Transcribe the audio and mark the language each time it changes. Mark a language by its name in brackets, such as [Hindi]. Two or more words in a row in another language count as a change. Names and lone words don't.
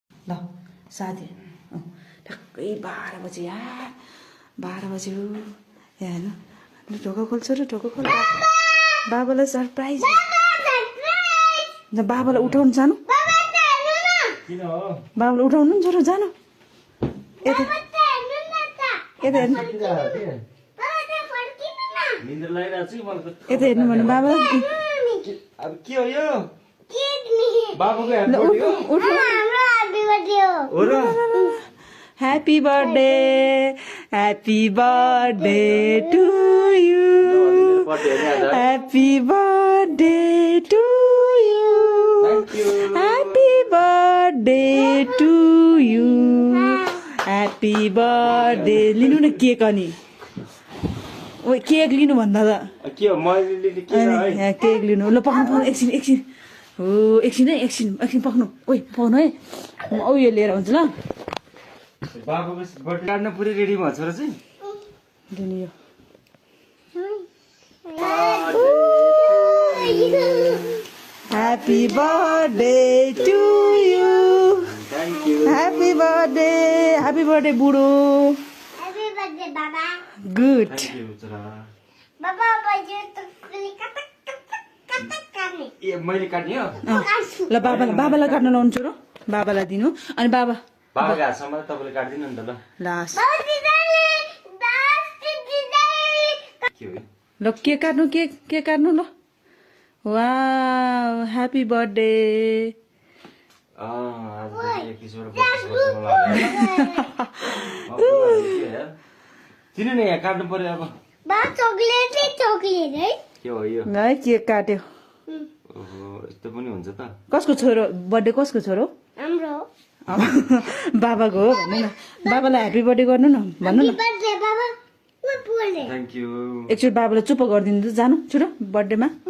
[Nepali] ल साथी ठ्याक्कै 12 बजे यार 12 बज्यो यहाँ हेर्नु ढोका खोल्छ र ढोका खोल बाबालाई सरप्राइज बाबालाई उठाउनु जानु बाबालाई उठाउनु नि छोरो जानु यता यता हेर्नु यता हेर्नु भने बाबा अब के हो यो बाबुको [English] Happy birthday Happy birthday to you. Happy birthday to you. Thank you. Happy birthday to you. Happy birthday. [Nepali] लिनु न केक अनि ओइ केक लिनु भन्दा त के हो मैले के है केक लिनु ल पक्नु एकछिन एकछिन हो एकछिन है एकछिन पक्नु ओइ पाउनु है म औ यो लिएर हुन्छ ल बाबुको बर्थडे काट्न पुरै रेडी भएको छ र चाहिँ लिनु यो [English] Happy birthday to you. Thank you Happy birthday बुढो Happy birthday, Baba. Good. Thank you छोरा Baba, बजे तो कुली कटक करने. [Nepali] ए मैले काट्ने हो ल बाबालाई काट्न लाउनु छोरो बाबालाई दिनु अनि बाबा बाबाको हातसम्म तपाईँले काट्दिनु नि त ल लास्ट Baba दिदाले, दास दिदाले. के हो ल केक काट्नु ल वाउ [English] Happy birthday [Nepali] आज एक किसिमको बर्थडे लाग्यो किन नि यहाँ काट्नु पर्यो अब बा चॉकलेट है. के हो यो है केक काट्यो ओहो यस्तो पनि हुन्छ त कसको छोरो बर्थडे कसको छोरो हाम्रो. बाबाको हो भन्नु न बाबालाई [English] Happy birthday [Nepali] गर्नु न भन्नु न [English] Happy birthday, Baba. [Nepali] म बोले. [English] Thank you [Nepali] एकचोटि बाबालाई चुप गरिदिनु त जानु छिटो बर्थडेमा